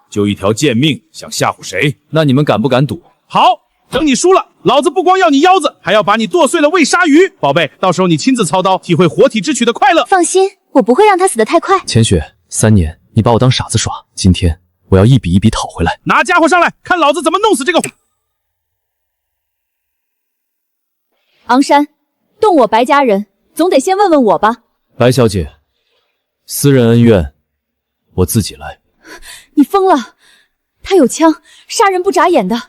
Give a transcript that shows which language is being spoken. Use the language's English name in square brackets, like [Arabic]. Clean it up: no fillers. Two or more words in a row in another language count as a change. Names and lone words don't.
[Chinese] 就一條賤命，想嚇唬誰？那你們敢不敢賭？好，等你輸了，老子不光要你腰子，還要把你剁碎了餵鯊魚。寶貝，到時候你親自操刀，體會活體之軀的快樂。放心，我不會讓他死得太快。錢雪，3年你把我當傻子耍，今天我要一筆一筆討回来。拿家伙上來，看老子怎麼弄死這個。昂山，動我白家人，總得先問問我吧。白小姐，私人恩怨我自己來。你疯了！他有枪，杀人不眨眼的。